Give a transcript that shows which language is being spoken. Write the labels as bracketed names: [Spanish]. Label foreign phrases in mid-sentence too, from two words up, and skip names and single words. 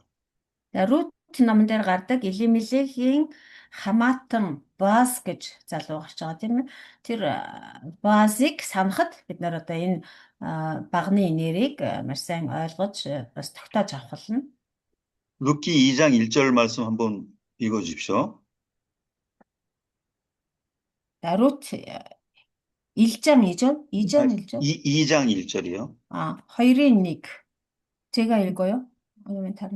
[Mongolian] Рут номон дээр гардаг Элимелехийн хамаатан Боас гэж залуу гарч байгаа тийм ээ. Тэр Боасыг санахад бид нар одоо энэ багны нэрийг маш сайн ойлгож бас тогтоож авах болно. [Korean] 룻기 2장 1절 말씀 한번 읽어 주십시오. Рут 1장 2절? 2장 1절? 2장 1절이요. 2-ын 1. 제가 읽어요? 아니면 다른